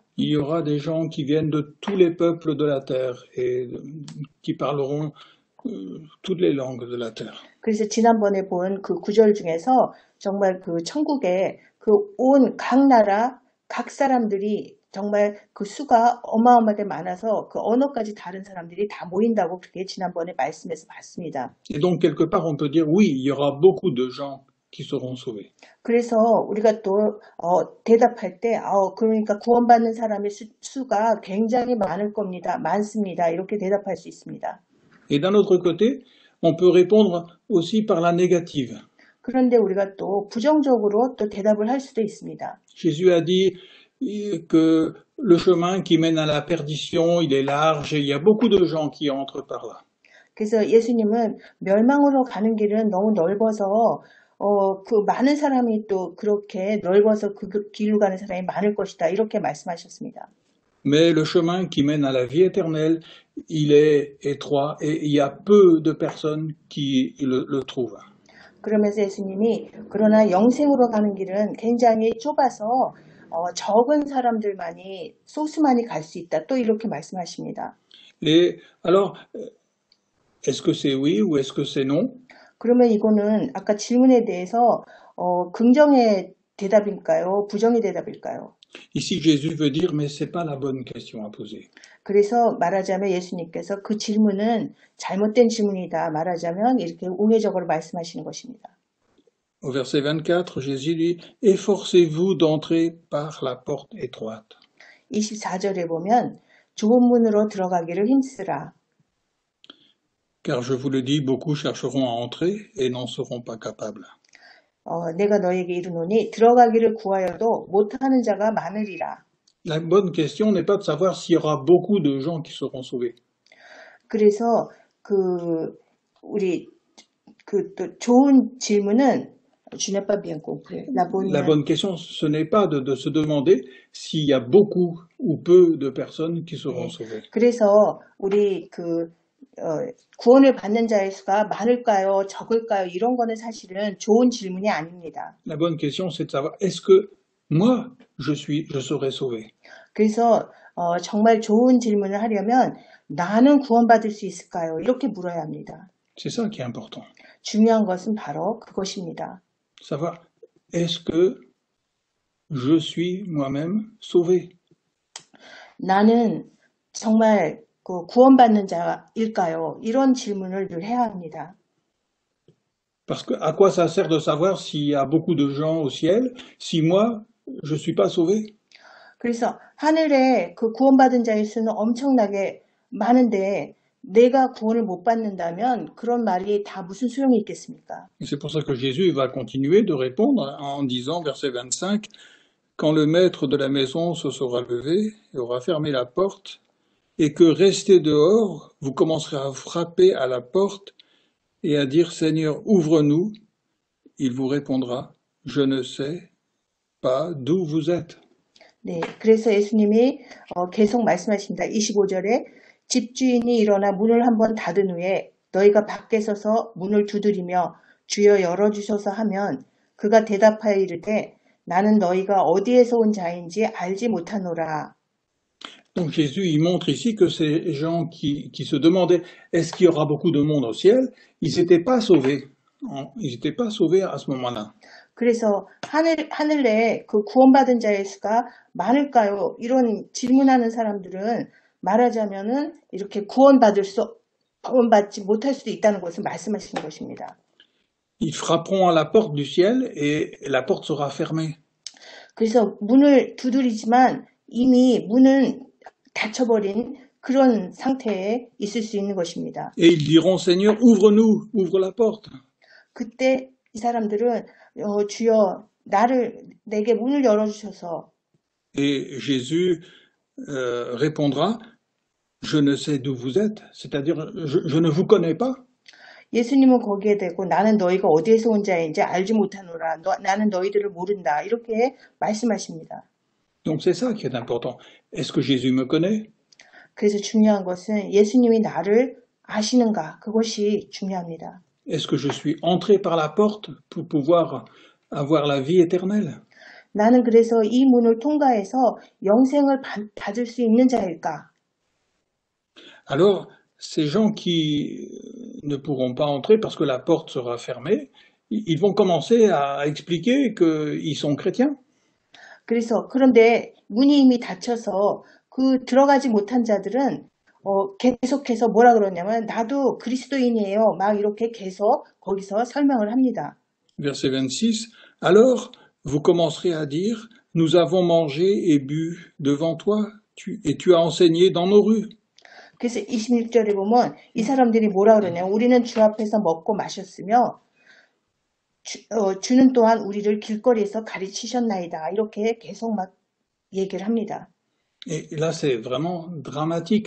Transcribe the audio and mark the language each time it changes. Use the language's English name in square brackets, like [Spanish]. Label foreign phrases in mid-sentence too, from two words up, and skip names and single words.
[French] Il y aura des gens qui viennent de tous les peuples de la terre et qui parleront toutes les langues de la terre. [Korean] 그래서 지난번에 본 그 구절 중에서 정말 그 천국에 그 온 각 나라 각 사람들이 정말 그 수가 어마어마하게 많아서 그 언어까지 다른 사람들이 다 모인다고 그렇게 지난번에 말씀에서 봤습니다. [French] Et donc quelque part on peut dire oui, il y aura beaucoup de gens qui seront sauvés. [Korean] 그래서 우리가 또 대답할 때 그러니까 구원받는 사람의 수가 굉장히 많을 겁니다. 많습니다. 이렇게 대답할 수 있습니다. [French] Et d'un autre côté, on peut répondre aussi par la négative. [Korean] 그런데 우리가 또 부정적으로 또 대답을 할 수도 있습니다. [French] Jésus a dit que le chemin qui mène à la perdition, il est large et il y a beaucoup de gens qui entrent par là. [Korean] 그래서 예수님은 멸망으로 가는 길은 너무 넓어서 그 많은 사람이 또 그렇게 넓어서 그 길로 가는 사람이 많을 것이다. 이렇게 말씀하셨습니다. [French] Mais le chemin qui mène à la vie éternelle, il est étroit et il y a peu de personnes qui le trouvent. [Korean] 그러면서 예수님이 그러나 영생으로 가는 길은 굉장히 좁아서 적은 사람들만이 소수만이 갈 수 있다. 또 이렇게 말씀하십니다. [French] Et alors, est-ce que c'est oui ou est-ce que c'est non? [Korean] 그러면 이거는 아까 질문에 대해서 긍정의 대답일까요? 부정의 대답일까요? [French] Ici, Jésus veut dire, mais c'est pas la bonne question à poser. [Korean] 그래서 말하자면 예수님께서 그 질문은 잘못된 질문이다. 말하자면 이렇게 우회적으로 말씀하시는 것입니다. [French] Au verset 24, Jésus dit, efforcez-vous d'entrer par la porte étroite. [Korean] 24절에 보면 좁은 문으로 들어가기를 힘쓰라. [French] Car je vous le dis, beaucoup chercheront à entrer et n'en seront pas capables. [Korean] 내가 너에게 이르노니 들어가기를 구하여도 못하는 자가 많으리라. [French] La bonne question n'est pas de savoir s'il y aura beaucoup de gens qui seront sauvés. [Korean] 그래서 우리 또 좋은 질문은 [French] je n'ai pas bien compris. La bonne question, ce n'est pas de se demander s'il y a beaucoup ou peu de personnes qui seront sauvées. [Korean] 그래서 우리 구원을 받는 자의 수가 많을까요? 적을까요? 이런 거는 사실은 좋은 질문이 아닙니다. [French] La bonne question, c'est de savoir est-ce que moi, je serai sauvé. [Korean] 그래서 정말 좋은 질문을 하려면 나는 구원받을 수 있을까요? 이렇게 물어야 합니다. [French] C'est ça qui est important. [Korean] 중요한 것은 바로 그것입니다. [French] Savoir est-ce que je suis moi-même sauvé. [Korean] 나는 정말 구원받는 자일까요? 이런 질문을 늘 해야 합니다. [French] Parce que à quoi ça sert de savoir s'il y a beaucoup de gens au ciel si moi je suis pas sauvé? [Korean] 그래서 하늘에 그 구원받은 자의 수는 엄청나게 많은데 내가 구원을 못 받는다면 그런 말이 다 무슨 소용이 있겠습니까? [French] C'est pour ça que Jésus va continuer de répondre en disant, verset 25, quand le maître de la maison se sera levé et aura fermé la porte, et que resté dehors, vous commencerez à frapper à la porte et à dire, Seigneur, ouvre-nous. Il vous répondra, je ne sais pas d'où vous êtes. [Korean] 네, 그래서 예수님이 계속 말씀하십니다. 25절에 집주인이 일어나 문을 한번 닫은 후에 너희가 밖에 서서 문을 두드리며 주여 열어주소서 하면 그가 대답하여 이르되 나는 너희가 어디에서 온 자인지 알지 못하노라. [French] Donc Jésus, il montre ici que ces gens qui se demandaient est-ce qu'il y aura beaucoup de monde au ciel, ils n'étaient pas sauvés. Ils n'étaient pas sauvés à ce moment-là. [Korean] 그래서 하늘에 그 구원받은 자의 수가 많을까요? 이런 질문하는 사람들은 말하자면은 이렇게 구원받지 못할 수도 있다는 것을 말씀하시는 것입니다. [French] Ils frapperont à la porte du ciel et la porte sera fermée. [Korean] 그래서 문을 두드리지만 이미 문은 닫혀버린 그런 상태에 있을 수 있는 것입니다. [French] Et ils diront Seigneur, ouvre-nous, ouvre la porte. [Korean] 그때 이 사람들은 주여 내게 문을 열어주셔서 [French] Et Jésus répondra je ne sais d'où vous êtes, c'est-à-dire je ne vous connais pas. [Korean] 예수님은 거기에 대고 나는 너희가 어디에서 온 자인지 알지 못하노라. 나는 너희들을 모른다. 이렇게 말씀하십니다. [French] Donc c'est ça qui est important. Est-ce que Jésus me connaît? [Korean] 그래서 중요한 것은 예수님이 나를 아시는가? 그것이 중요합니다. [French] Est-ce que je suis entré par la porte pour pouvoir avoir la vie éternelle? [Korean] 나는 그래서 이 문을 통과해서 영생을 받을 수 있는 자일까? [French] Alors, ces gens qui ne pourront pas entrer parce que la porte sera fermée, ils vont commencer à expliquer qu'ils sont chrétiens. [Korean] 그런데 문이 이미 닫혀서 들어가지 못한 자들은 계속해서 뭐라 그러냐면 나도 그리스도인이에요. 막 이렇게 계속 거기서 설명을 합니다. [French] Verset 26. Alors, vous commencerez à dire, nous avons mangé et bu devant toi, et tu as enseigné dans nos rues. [Korean] 그래서 26절에 보면 이 사람들이 뭐라 그러냐면 우리는 주 앞에서 먹고 마셨으며 주는 또한 우리를 길거리에서 가르치셨나이다. 이렇게 계속 막 얘기를 합니다. [French] Et là, c'est vraiment dramatique.